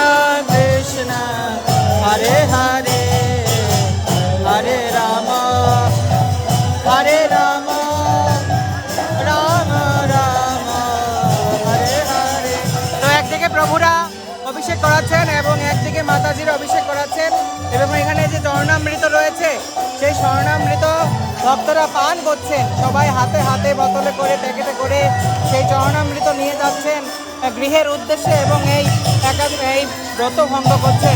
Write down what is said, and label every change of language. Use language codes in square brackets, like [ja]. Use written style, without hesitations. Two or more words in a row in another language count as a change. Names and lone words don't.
[bn] Krishna, Hare Hare, Hare Rama, Hare Rama, Rama Rama, Hare Hare। তো একদিকে প্রভুরা অভিষেক করাচ্ছেন এবং একদিকে মাতাজির অভিষেক করাচ্ছেন, এবং এখানে যে চরণামৃত রয়েছে সেই স্বর্ণামৃত ভক্তরা পান করছেন। সবাই হাতে হাতে বোতলে করে প্যাকেটে করে সেই চরণামৃত নিয়ে যাচ্ছেন গৃহের উদ্দেশ্যে, এবং এই ব্রত ভঙ্গ করছেন।